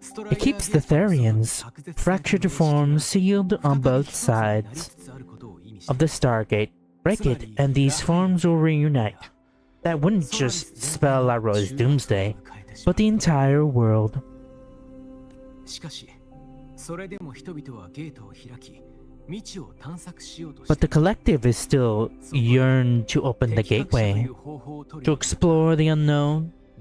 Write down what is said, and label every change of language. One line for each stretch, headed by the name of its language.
English: It keeps the Therians, fractured forms sealed on both sides of the Stargate. Break it, and these forms will reunite. That wouldn't just spell Laroy's doomsday, but the entire world.
Japanese: しかし、それでも人々はゲートを開き、未知を探索しようとし
English: But
Japanese: て
English: the collective is still yearned to open the gateway, to explore the unknown.